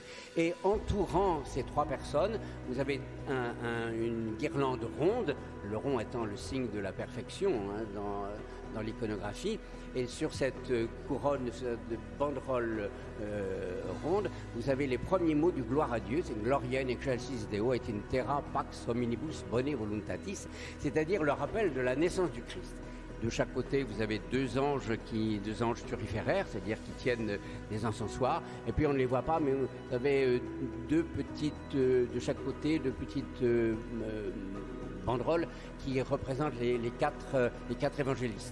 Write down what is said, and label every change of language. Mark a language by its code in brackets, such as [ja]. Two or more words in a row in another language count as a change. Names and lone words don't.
[fr] et entourant ces trois personnes, vous avez une guirlande ronde, le rond étant le signe de la perfection dans l'iconographie, et sur cette couronne de banderole ronde, vous avez les premiers mots du gloire à Dieu, c'est [la] Gloria in excelsis Deo et in terra pax hominibus bone voluntatis, [fr] c'est-à-dire le rappel de la naissance du Christ. De chaque côté, vous avez deux anges turiféraires, c'est-à-dire qui tiennent des encensoirs. Et puis on ne les voit pas, mais vous avez deux petites, de chaque côté, deux petites banderole qui représente les quatre évangélistes.